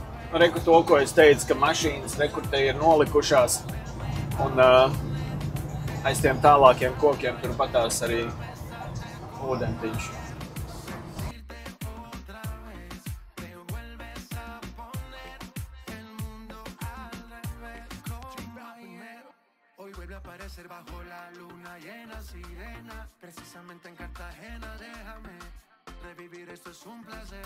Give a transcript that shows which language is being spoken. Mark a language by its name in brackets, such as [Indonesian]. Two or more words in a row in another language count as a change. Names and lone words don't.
[Latvian] Reku to, ko es teicu, ka mašīnas rekur te ir nolikušās. Un aiz tiem tālākiem kokiem tur patās arī ūdentiņš. [Spanish] Hoy vuelve a aparecer bajo la luna llena, sirena, precisamente en Cartagena, déjame revivir, esto es un placer.